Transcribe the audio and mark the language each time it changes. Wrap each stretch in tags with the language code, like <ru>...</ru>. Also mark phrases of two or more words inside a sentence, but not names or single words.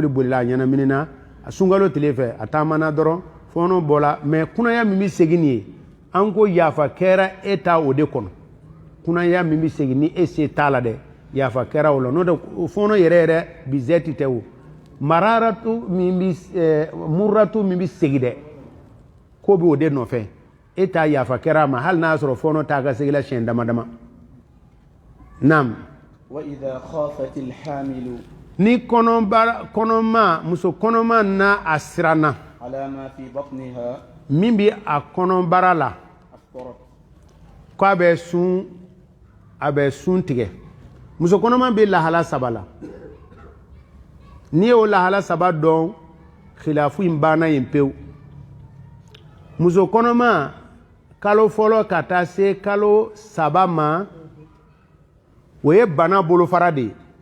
<bm>bolila a ɲanamini na a sunkalo tile fɛ a taamana dɔrɔn fɔɔnɔ bɔla mais kunaya min bɛ segin nin ye an ko yafa kɛra e ta o de kɔnɔ kunaya min bɛ segin ni e se t'a la dɛ yafa kɛra o la n'o tɛ fɔɔnɔ yɛrɛ bizɛti tɛ o mararatu min bɛ murratu min bɛ segin dɛ ko bɛ o de nɔfɛ e ta yafa kɛra a ma hali n'a y'a sɔrɔ fɔɔnɔ t'a ka segin la siɲɛ dama dama naam</bm> <ar>وإذا خافت الحامل</ar> <bm>ni kɔnɔma muso kɔnɔma na a siranna</bm> <ar>على ما في بطنها</ar> <bm>min bi a kɔnɔbara la</bm> <ar>أفطرت</ar> <bm>ko a bɛ sun tigɛ muso kɔnɔma bɛ lahala saba la n'i y'o lahala saba dɔn khilafu in banna yen pewu muso kɔnɔma kalo fɔlɔ ka taa se kalo saba ma o ye bana bolofara de ye</bm>